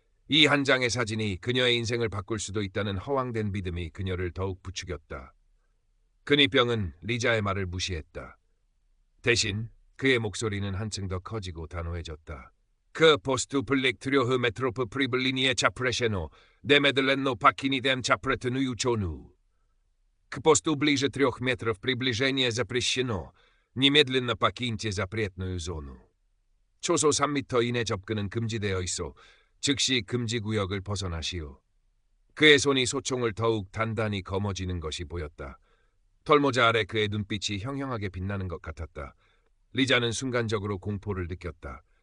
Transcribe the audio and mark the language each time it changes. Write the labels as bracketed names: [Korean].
[Korean] 이 한 장의 사진이 그녀의 인생을 바꿀 수도 있다는 허황된 믿음이 그녀를 더욱 부추겼다. 근위병은 리자의 말을 무시했다. 대신 그의 목소리는 한층 더 커지고 단호해졌다. [Russian] 그 포스트 블릭 트료흐 메트로프 프리블리니의 차프레셰노 네메들렌노 파키니 댐 차프레트 누유초누. К посту ближе 3 метров приближение запрещено. Немедленно покиньте запретную зону. [Korean] 초소 3m 이내 접근은 금지되어 있어 즉시 금지 구역을 벗어나시오. 그의 손이 소총을 더욱 단단히 거머쥐는 것이 보였다. 털모자 아래 그의 눈빛이 형형하게 빛나는 것 같았다. 리자는 순간적으로 공포를 느꼈다.